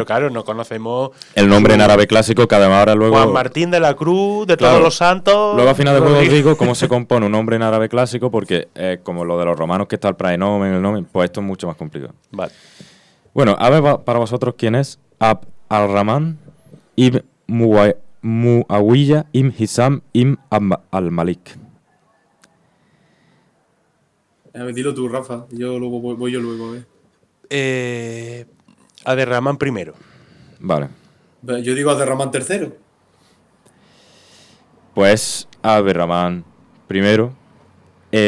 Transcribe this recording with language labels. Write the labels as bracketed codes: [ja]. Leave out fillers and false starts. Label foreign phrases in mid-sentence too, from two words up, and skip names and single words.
[es] Pero claro, no conocemos el nombre en árabe clásico, que además ahora luego... Juan Martín de la Cruz, de todos los santos... Luego al final del juego os digo cómo se compone un nombre en árabe clásico, porque como lo de los romanos, que está el praenomen, el nomen, pues esto es mucho más complicado. Vale. Bueno, a ver para vosotros quién es Abd al-Rahman ibn Muawiyah ibn Hisam ibn al-Malik. Dilo tú, Rafa. Voy yo luego. Abderramán primero. Vale. Yo digo Abderramán III. Pues Abderramán primero.